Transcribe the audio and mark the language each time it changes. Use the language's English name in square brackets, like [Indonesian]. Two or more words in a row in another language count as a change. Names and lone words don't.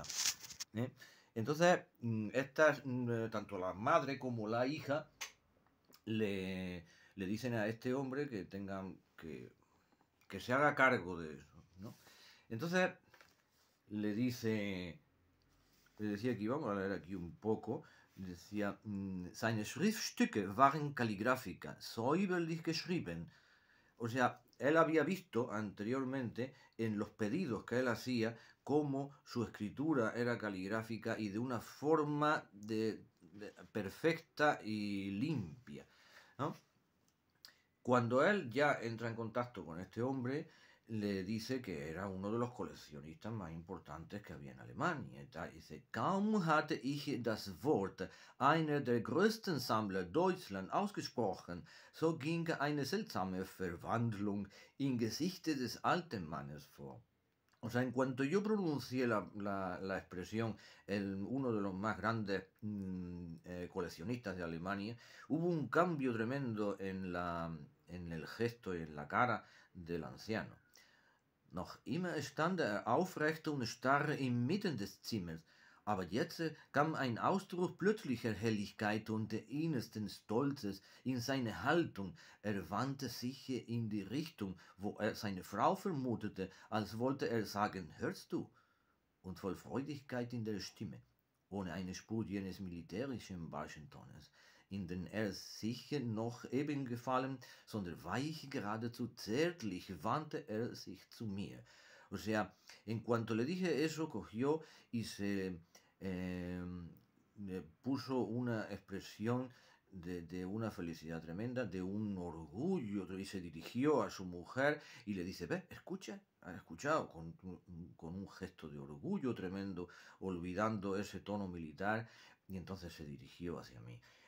[Spanish] Entonces, tanto la madre como la hija le dicen a este hombre que se haga cargo de eso, ¿no? Entonces le decía aquí, vamos a leer aquí un poco, decía, [German] seine Schriftstücke waren Kalligraphika, säuberlich geschrieben. [Spanish] O sea, él había visto anteriormente en los pedidos que él hacía cómo su escritura era caligráfica y de una forma perfecta y limpia, ¿no? Cuando él ya entra en contacto con este hombre, le dice que era uno de los coleccionistas más importantes que había en Alemania. Dice, [German] kaum hatte ich das Wort einer der größten Sammler Deutschland ausgesprochen, so ging eine seltsame Verwandlung im Gesichte des alten Mannes vor. [Spanish] O sea, en cuanto yo pronuncié la expresión uno de los más grandes coleccionistas de Alemania, hubo un cambio tremendo en el gesto y en la cara del Anciano. [German] Noch immer stand er aufrecht und starr inmitten des Zimmers, aber jetzt kam ein Ausdruck plötzlicher Helligkeit und innersten Stolzes in seine Haltung. Er wandte sich in die Richtung, wo er seine Frau vermutete, als wollte er sagen, hörst du? Und voll Freudigkeit in der Stimme, ohne eine Spur jenes militärischen Barschentones, in den er sich noch eben gefallen, sondern weich, geradezu zärtlich wandte er sich zu mir. [Spanish] O sea, en cuanto le dije eso, cogió y le puso una expresión de una felicidad tremenda, de un orgullo, y se dirigió a su mujer y le dice, ve, escucha, has escuchado, con un gesto de orgullo tremendo, olvidando ese tono militar, y entonces se dirigió hacia mí.